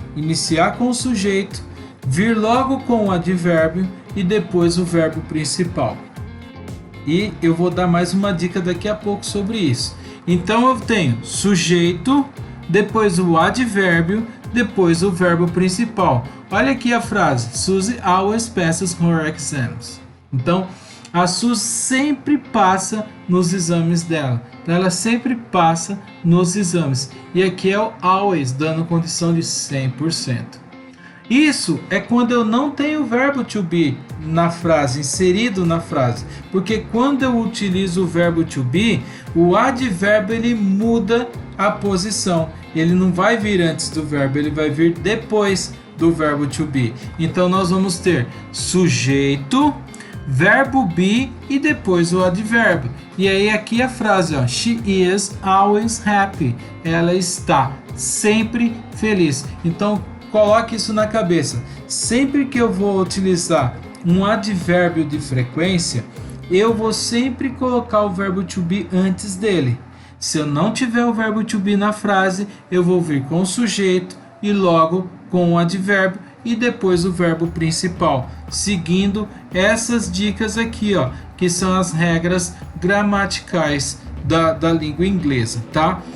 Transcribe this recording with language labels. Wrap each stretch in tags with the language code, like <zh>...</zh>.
<pt>Iniciar com o sujeito, vir logo com o advérbio e depois o verbo principal. E eu vou dar mais uma dica daqui a pouco sobre isso. Então eu tenho sujeito, depois o advérbio, depois o verbo principal. Olha aqui a frase:</pt> <en>Suzy always passes her exams.</en> <pt>Então, a Suzy sempre passa nos exames dela. Então, ela sempre passa nos exames. E aqui é o always, dando condição de 100%. Isso é quando eu não tenho o verbo to be na frase, inserido na frase. Porque quando eu utilizo o verbo to be, o advérbio ele muda a posição. Ele não vai vir antes do verbo, ele vai vir depois do verbo to be. Então nós vamos ter sujeito, verbo be e depois o advérbio. E aí aqui a frase, ó,</pt> <en>she is always happy.</en> <pt>Ela está sempre feliz. Então coloque isso na cabeça. Sempre que eu vou utilizar um advérbio de frequência, eu vou sempre colocar o verbo to be antes dele. Se eu não tiver o verbo to be na frase, eu vou vir com o sujeito e logo com o advérbio e depois o verbo principal, seguindo essas dicas aqui, ó, que são as regras gramaticais da língua inglesa, tá?</pt>